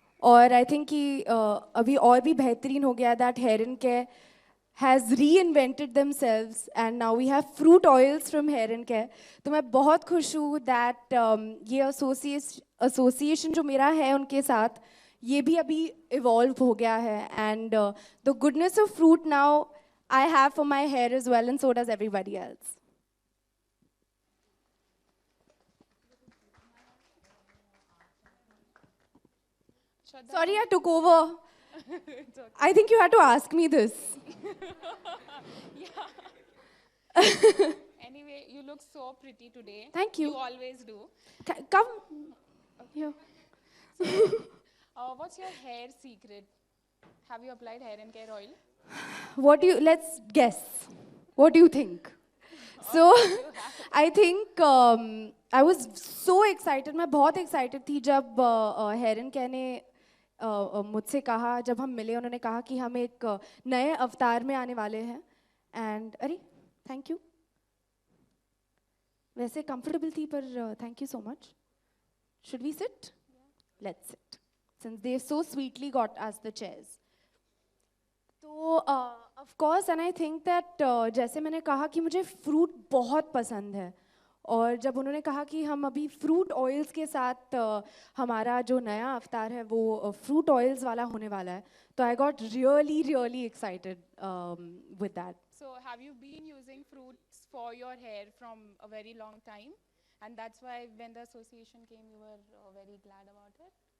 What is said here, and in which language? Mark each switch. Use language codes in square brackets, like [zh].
[hi] और [en] I think [hi] कि अभी और भी बेहतरीन हो गया [en] That hair and care has reinvented themselves and now we have fruit oils from hair and care। [hi] तो मैं बहुत खुश हूँ [en] that [hi] ये association जो मेरा है उनके साथ, ये भी अभी evolve हो गया है। [en] and the goodness of fruit now I have for my hair as well, and so does everybody else। Sorry, I took over। It's okay. I think you had to ask me this। Anyway, you look so pretty today. Thank you। You always do. Come here। What's your hair secret? Have you applied hair and care oil? What do you, let's guess, what do you think? So I think I was so excited, [hi] मैं बहुत excited थी जब hair and care ने मुझसे कहा, जब हम मिले उन्होंने कहा कि हम एक नए अवतार में आने वाले हैं। [en] and [hi] अरे [en] thank you, [hi] वैसे [en] comfortable [hi] थी पर [en] Thank you so much. Should we sit? Let's sit since they so sweetly got us the chairs. [hi] तो [en] of course and I think that [hi] जैसे मैंने कहा कि मुझे फ्रूट बहुत पसंद है, और जब उन्होंने कहा कि हम अभी फ्रूट ऑयल्स के साथ हमारा जो नया अवतार है वो फ्रूट ऑयल्स वाला होने वाला है, तो [en] I got really really excited with that. So, have you been using fruits for your hair from a very long time? And that's why when the association came, you were very glad about it?